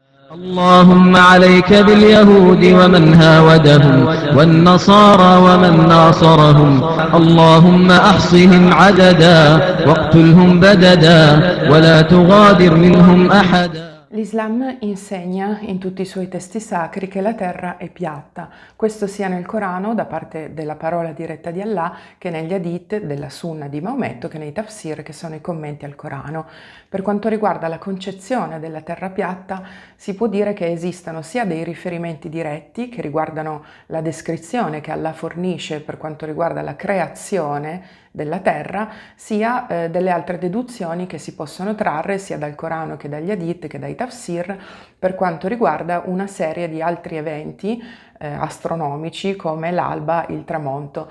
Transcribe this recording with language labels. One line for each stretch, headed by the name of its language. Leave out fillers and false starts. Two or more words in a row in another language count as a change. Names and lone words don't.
Arabic: اللهم عليك باليهود ومن هاودهم والنصارى ومن ناصرهم اللهم أحصهم عددا واقتلهم بددا ولا تغادر منهم أحدا.
Italian: L'Islam insegna in tutti i suoi testi sacri che la terra è piatta, questo sia nel Corano da parte della parola diretta di Allah che negli hadith della Sunna di Maometto che nei tafsir che sono i commenti al Corano. Per quanto riguarda la concezione della terra piatta si può dire che esistano sia dei riferimenti diretti che riguardano la descrizione che Allah fornisce per quanto riguarda la creazione della terra, sia delle altre deduzioni che si possono trarre sia dal Corano che dagli hadith che dai tafsir per quanto riguarda una serie di altri eventi astronomici come l'alba, il tramonto.